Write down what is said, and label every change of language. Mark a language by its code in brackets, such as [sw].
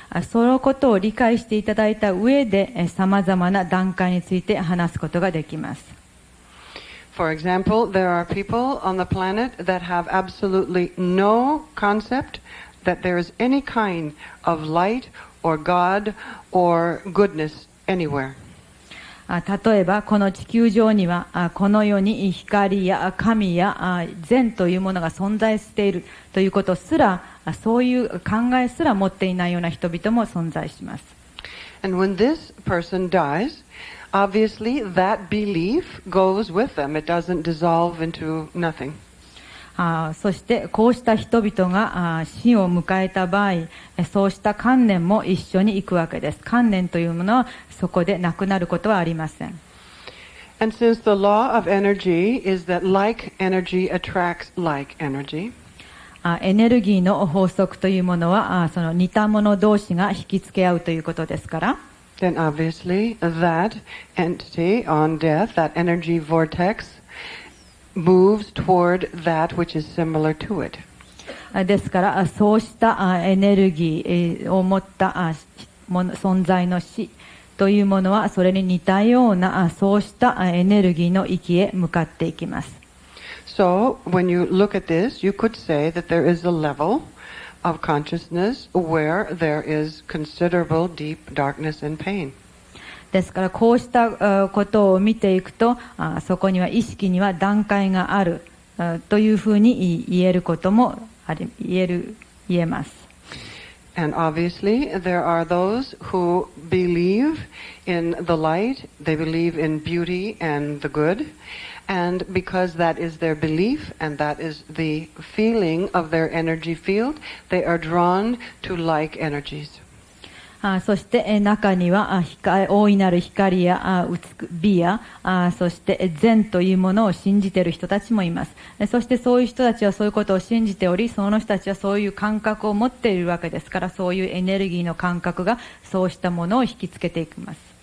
[ja] そのことを理解していただいた上で、様々な段階について話すことができます。 [en] For example, there are people on the planet that have absolutely no concept that there is any kind of light or God or goodness anywhere. [ja] 例えばこの地球上にはこの世に光や神や善というものが存在しているということすら、そういう考えすら持っていないような人々も存在します。 [en] And when this person dies, obviously that belief goes with them. It doesn't dissolve into nothing. [ja] そしてこうした人々が死を迎えた場合、そうした観念も一緒に行くわけです。観念というものはそこでなくなることはありません。 [en] And since the law of energy is that like energy attracts like energy, [ja] エネルギーの法則というものはその似た者同士が引きつけ合うということですから、 [en] then obviously that entity on death, that energy vortex, moves toward that which is similar to it. [ja] ですからそうしたエネルギーを持った存在の死というものはそれに似たようなそうしたエネルギーの域へ向かっていきます。 [en] So when you look at this, you could say that there is a level of consciousness where there is considerable deep darkness and pain. [ja] ですからこうしたことを見ていくと、そこには意識には段階があるというふうに言えることも言えます。 [en] And obviously there are those who believe in the light, they believe in beauty and the good, and because that is their belief and that is the feeling of their energy field, they are drawn to like energies. [ja] そして中には大いなる光や美やそして善というものを信じている人たちもいます。そしてそういう人たちはそういうことを信じており、その人たちはそういう感覚を持っているわけですから、そういうエネルギーの感覚がそうしたものを引きつけていきます。